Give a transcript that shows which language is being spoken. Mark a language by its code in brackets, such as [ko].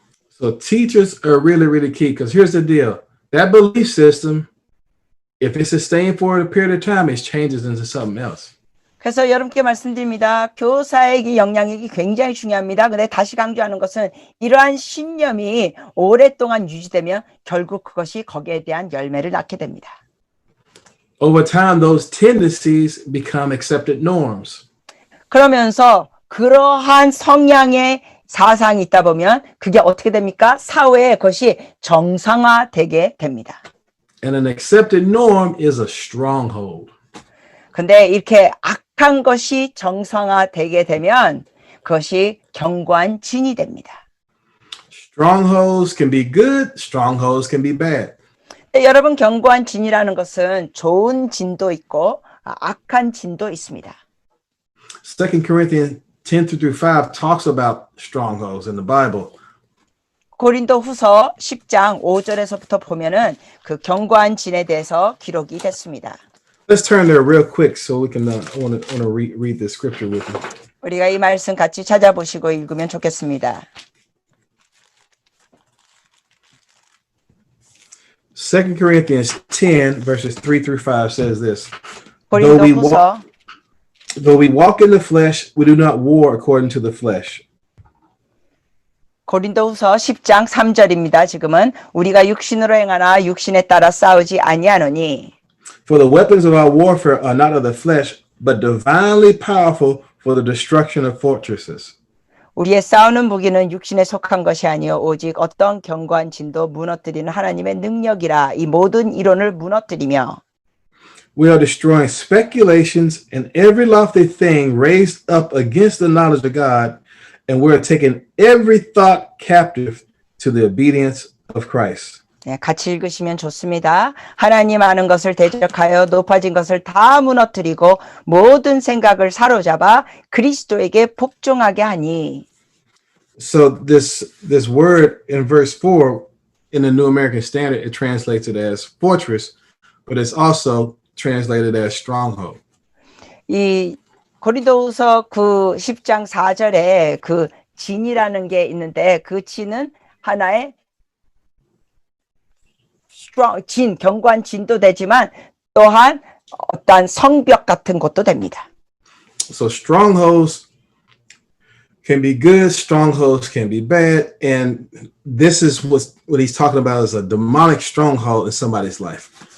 [en] So teachers are really, really key because here's the deal. That belief system, if it's sustained for a period of time, it changes into something else. [ko] 그래서 여러분께 말씀드립니다. 교사에게 영향력이 굉장히 중요합니다. 근데 다시 강조하는 것은 이러한 신념이 오랫동안 유지되면 결국 그것이 거기에 대한 열매를 낳게 됩니다. [en] Over time, those tendencies become accepted norms. [ko] 그러면서 그러한 성향의 사상이 있다 보면 그게 어떻게 됩니까? 사회에 그것이 정상화되게 됩니다. [en] And an accepted norm is a stronghold. [ko] 근데 이렇게 악한 것이 정상화되게 되면 그것이 견고한 진이 됩니다. [en] Strongholds can be good, strongholds can be bad. [ko] 여러분, 견고한 진이라는 것은 좋은 진도 있고 악한 진도 있습니다. [en] 2 Corinthians 10-5 talks about strongholds in the Bible. [ko] 고린도 후서 10장 5절에서부터 보면은 그 견고한 진에 대해서 기록이 됐습니다. [en] Let's turn there real quick so we can I want to read this scripture with you. [ko] 우리가 이 말씀 같이 찾아보시고 읽으면 좋겠습니다. [en] 2 Corinthians 10 verses 3-5 says this. [ko] 고린도 후서 [en] Though we walk in the flesh, we do not war according to the flesh. [ko] 고린도후서 10장 3절입니다. 지금은 우리가 육신으로 행하나 육신에 따라 싸우지 아니하노니 [en] For the weapons of our warfare are not of the flesh, but divinely powerful for the destruction of fortresses. [ko] 우리의 싸우는 무기는 육신에 속한 것이 아니요 오직 어떤 견고한 진도 무너뜨리는 하나님의 능력이라. 이 모든 이론을 무너뜨리며 [en] We are destroying speculations and every lofty thing raised up against the knowledge of God, and we are taking every thought captive to the obedience of Christ. [ko] 네, 같이 읽으시면 좋습니다. 하나님 아는 것을 대적하여 높아진 것을 다 무너뜨리고 모든 생각을 사로잡아 그리스도에게 복종하게 하니. [en] So this word in verse 4 in the New American Standard, it translates it as fortress, but it's also translated as stronghold. [ko] 이 고린도후서 그 10장 4절에 그 진이라는 게 있는데 그 진은 하나의 진, 견고한 진도 되지만 또한 어떠한 성벽 같은 것도 됩니다. [en] So strongholds can be good, strongholds can be bad, and this is what he's talking about is a demonic stronghold in somebody's life.